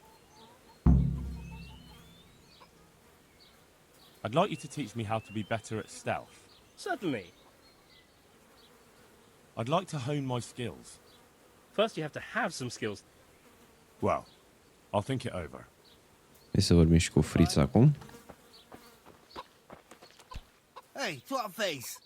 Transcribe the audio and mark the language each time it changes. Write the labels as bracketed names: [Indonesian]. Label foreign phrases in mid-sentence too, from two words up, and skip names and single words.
[English] I'd like you to teach me how to be better at stealth. Certainly. I'd like to hone my skills. First you have to have some skills. Well, I'll think it over. [Romanian] Hai să vorbim și cu Fritz acum. [English] Hey, twat face!